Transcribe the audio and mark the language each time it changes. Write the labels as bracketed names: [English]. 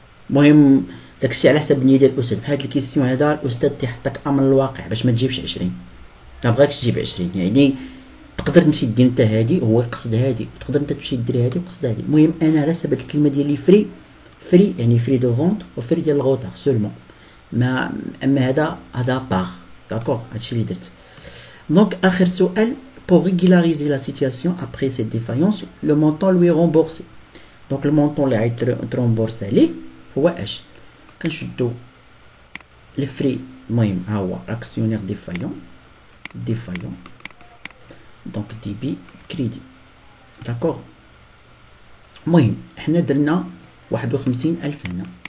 [Arabic] المهم داكشي على حسب النيه ديال الاستاذ. بحال هاد الكيسيون هذا الاستاذ تيحطك امر الواقع باش ما تجيبش 20، ما بغاكش تجيب 20. يعني تقدر تمشي دير انت هادي وهو يقصد هادي، وتقدر انت تمشي دير هادي وقصد هادي. المهم انا على حسب هاد الكلمه ديال لي فري يعني فري دو فونت وفري ديال الغوطار سولمون. ما اما هذا باغ. داكوغ، هادشي اللي درت. [French] دونك اخر سؤال: pour régulariser la situation après cette défaillance le montant lui est remboursé. [Arabic] دونك المونطون اللي غيترombourسي عليه هو اش؟ كنشدو الفري. المهم ها هو اكسيونير ديفايون دونك دي بي كريدي. داكوغ، المهم حنا درنا 51000 هنا.